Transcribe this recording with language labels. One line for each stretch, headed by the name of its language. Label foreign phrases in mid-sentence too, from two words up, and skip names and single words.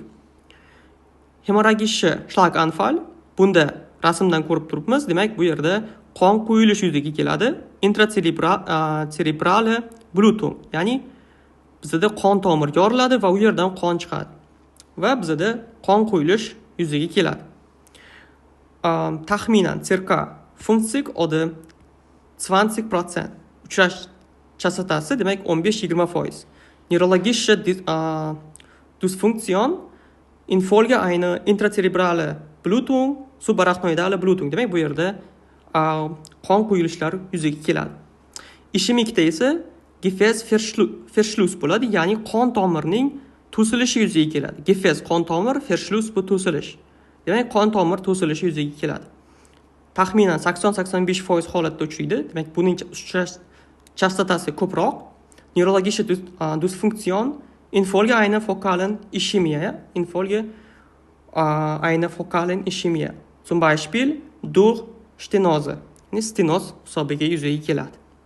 German: Hemorragische Schlaganfall,
Uzbek: bunda rasmdan ko'rib turibmiz. Demak, bu yerda qon quyilish yuzaga keladi.
German: Intracerebrale Blutung,
Uzbek: ya'ni bizda qon tomir yoriladi va u yerdan qon chiqadi. Va bizda qon quyilish yuzaga keladi. Taxminan
German: circa 50 oder 20%
Uzbek: uchrash chastotasi, demak 15-20%.
German: Neurologische Dysfunktion infolge einer intracerebrale Blutung, subarachnoidale Blutung.
Uzbek: Demak, bu yerda qon quyilishlar yuzaga keladi. Ishemikda esa Gefäßverschluss bo'ladi, ya'ni qon tomirining to'silishi yuzaga keladi. Gefäß qon tomir, Verschluss bu to'silish. Demak, qon tomir to'silishi yuzaga keladi. Taxminan 80-85% holatda uchraydi. Demak, buning uchrash chastotasi ko'proq.
German: Neurologische Dysfunktion infolge einer fokalen Ischämie, infolge einer fokalen Ischämie. Zum Beispiel durch Stenose.
Uzbek: Stenoz hisobiga yuzaga keladi.